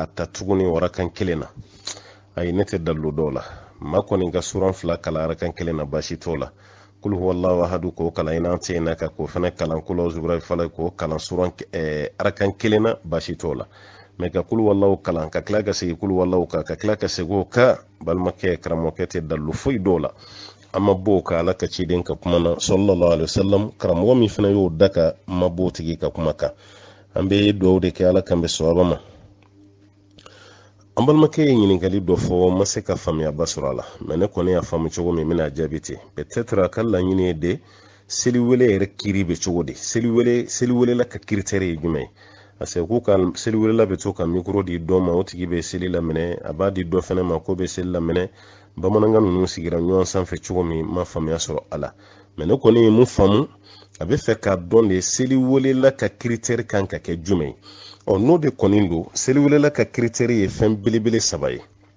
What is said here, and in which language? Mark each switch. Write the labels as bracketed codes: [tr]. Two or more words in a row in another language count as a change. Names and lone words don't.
[bm] ta tuguni arakan kelen na ayi ne tɛ dalilu dɔw la maa kɔni ka suran fila kalan arakan kelen na baasi t'o la [ar] قل هو الله أحد [bm] k'o kalan i n'an tɛ yen na ka k'o fana kalan kulu zubra fala k'o kalan suran arakan kelen na baasi t'o la mɛ ka [ar] قل هو الله [bm] kalan ka tila ka sigi [ar] قل هو الله [bm] kan ka tila ka segin o kan balimakɛ karamɔgɔkɛ tɛ dalilu foyi dɔw la an ma bɔ o kan ala ka ciden ka kuma na [ar] صلى الله عليه وسلم [bm] karamɔgɔ min fana y'o da ka ma bɔ o tigi ka kuma kan an bɛ dugawu de kɛ ala kan bɛ sababa ma an balimakɛ ye ɲininkali dɔ fɔ ma se ka faamuyaba sɔrɔ a la mɛ ne kɔni y'a faamu cogo min bɛna jaabi ten peut-être a ka laɲini ye de seliwele yɛrɛ kiri bɛ cogo di seliwele la ka critère ye jumɛn ye ase ku ka seli welela be to ka micro di dɔ ma o tigi be seli lamɛnɛ a b'a di dɔ fɛnɛ ma ko be seli lamɛnɛ bamanankan ninnu sigira ɲɔgɔn sanfɛ cogo min ma faamuya sɔrɔ a la mɛ ne kɔni ye mun faamu a bɛ fɛ k'a dɔn de seli welela ka critère kan ka kɛ jumɛn n'o de kɔni don seli welela ka critère ye fɛn belebele 3 ye